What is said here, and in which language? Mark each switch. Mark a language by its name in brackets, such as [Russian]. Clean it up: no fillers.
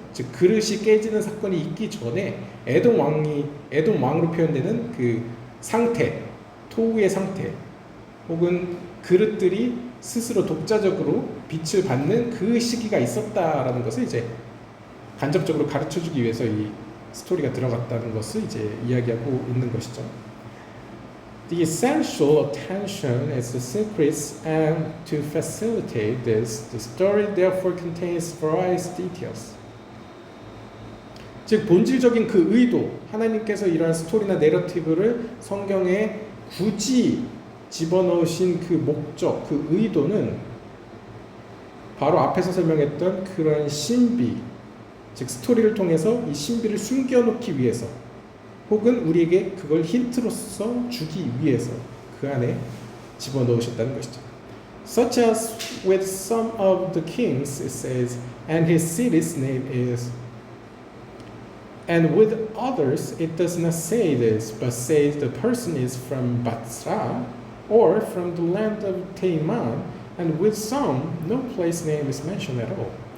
[Korean] 즉 그릇이 깨지는 사건이 있기 전에 에돔 왕으로 표현되는 그 상태, 토우의 상태, 혹은 그릇들이 스스로 독자적으로 빛을 받는 그 시기가 있었다라는 것을 이제 간접적으로 가르쳐주기 위해서 이 스토리가 들어갔다는 것을 이제 이야기하고 있는 것이죠. [English] The essential attention is the secrets, and to facilitate this, the story therefore contains various details. [Korean] 즉 본질적인 그 의도, 하나님께서 이러한 스토리나 내러티브를 성경에 굳이 집어넣으신 그 목적, 그 의도는 바로 앞에서 설명했던 그런 신비, 즉 스토리를 통해서 이 신비를 숨겨놓기 위해서 혹은 우리에게 그걸 힌트로서 주기 위해서 그 안에 집어넣으셨다는 것이죠. [English] Such as with some of the kings it says, and his city's name is, and with others it does not say this, but says the person is from Batsra or from the land of Teiman, and with some no place name is mentioned at all.